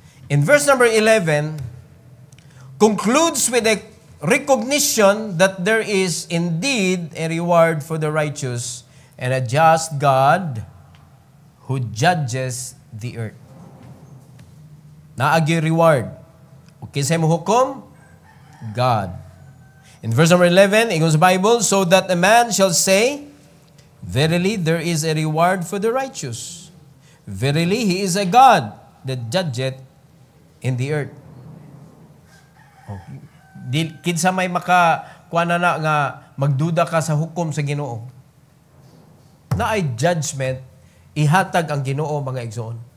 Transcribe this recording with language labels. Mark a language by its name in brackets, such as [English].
[English] In verse number 11, concludes with a recognition that there is indeed a reward for the righteous and a just God who judges the earth. Naagi reward. [Cebuano] Okay sa mo hukom? [English] God. In verse number 11, it goes Bible, so that a man shall say, verily there is a reward for the righteous. Verily he is a God that judgeth in the earth. Okay. [Cebuano] Kinsa may makakuha na nga magduda ka sa hukom sa Ginoo. Na ay judgment, ihatag ang Ginoo mga igsoon.